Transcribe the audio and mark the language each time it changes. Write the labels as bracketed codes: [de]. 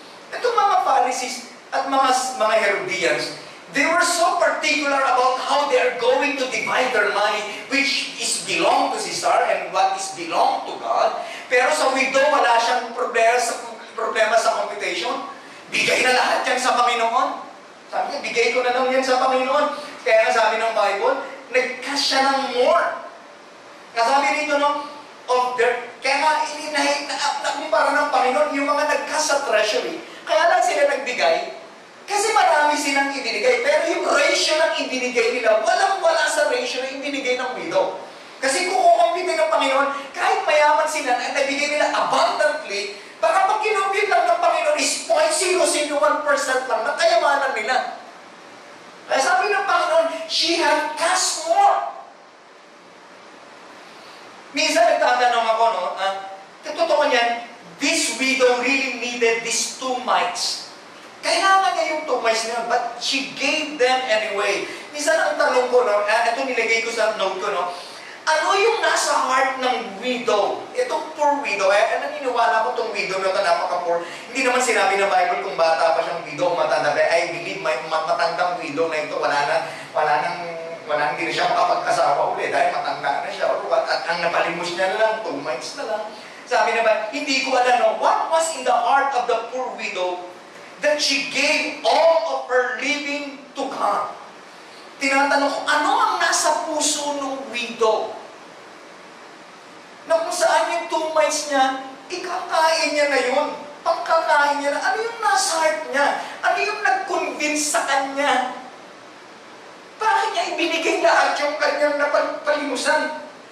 [tl] Itong mga Pharisees at mga Herodians, [en] they were so particular about how they are going to divide their money, which is belong to Caesar and what is belong to God. [tl] Pero sa widow, wala siyang problema sa computation. Bigay na lahat yan sa Panginoon. Sabi niya, bigay ko na lang yan sa Panginoon. Kaya sabi ng Bible, nag-cash siya ng more. Kasabi dito, kaya nga nakumpara ng Panginoon yung mga nag-cash sa treasury. Kaya lang sila nagbigay. Kasi marami silang ibinigay. Pero yung ratio ng ibinigay nila, walang-wala sa ratio ng ibinigay ng widow. Kasi kung kukumpite ng Panginoon, kahit mayaman sila, at nabigay nila abundantly, baka pag kinumpit lang ng Panginoon is 0.001% lang na kayamanan nila. Kaya sabi ng Panginoon, [en] she had cast more. [tl] Minsan nagtatanong ako, totoo niyan, [en] this widow really needed these 2 mites. [tl] Kailangan niya yung 2 mites niya, [en] but she gave them anyway. [tl] Minsan ang tanong ko, ito nilagay ko sa note ko, ano yung nasa heart ng widow? Itong poor widow, naniniwala ko itong widow na ito napaka-poor. Hindi naman sinabi ng Bible kung bata pa siyang widow o matanda. [en] I believe [tl] matandang widow na ito, hindi na siya makapag-asawa ulit dahil matanda na siya. At ang napalimos niya na lang, 2 mites na lang. Sabi na ba, hindi ko alam, [en] what was in the heart of the poor widow that she gave all of her living to God? [tl] Tinatanong ko, ano ang nasa puso ng widow? Na kung saan yung 2 mites niya, ikakain niya na yun. Pagkakain niya na, ano yung nasa heart niya? Ano yung nag-convince sa kanya? Bakit niya ibinigay lahat yung kanyang napagpalimusan?